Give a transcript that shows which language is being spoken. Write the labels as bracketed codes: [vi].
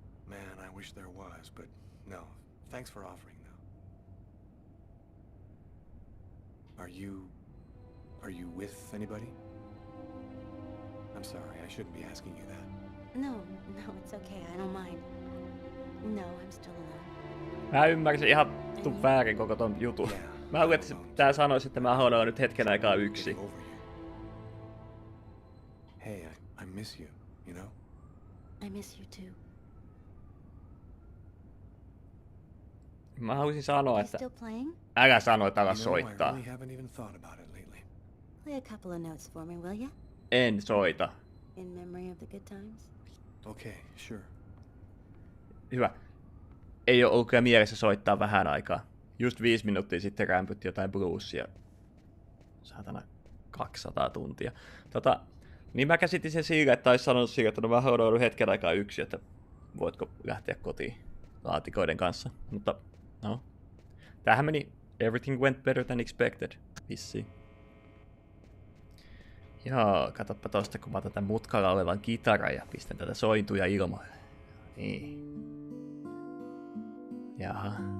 [en] Man, I wish there was, but no. Thanks for offering, though. Are you with anybody? I'm sorry, I shouldn't be asking you that. No, it's okay. I don't mind. No, I'm still alone. [fi] Mä ymmärsin ihan väärin koko ton jutun. Mä luulen, että tää sanoisi, että mä haluan nyt hetken aikaa yksin. [en] Hey, I miss you, you know? I miss you too. [fi] Mä haluaisin sanoa, että [en] Still playing? [fi] älä sano, että ala soittaa. [en] I really haven't even thought about it lately. Play a couple of notes for me, will ya? [fi] En soita. [en] In memory of the good times? Okay, sure. [fi] Hyvä. Ei oo ollut kyllä mielessä soittaa vähän aikaa. Just 5 minuuttia sitten rämpytti jotain bluesia. Saatana 200 tuntia. Niin mä käsitin sen sillä, että ois sanonut sillä, että no mä oon hetken aikaa yksin, että voitko lähteä kotiin laatikoiden kanssa. Mutta no. Tämähän meni [en] everything went better than expected. [fi] Vissiin. Joo, katsoppa tosta, kun mä otan tämän mutkalla olevan kitaran ja pistän tätä sointuja ilmoille. Niin. Jaha.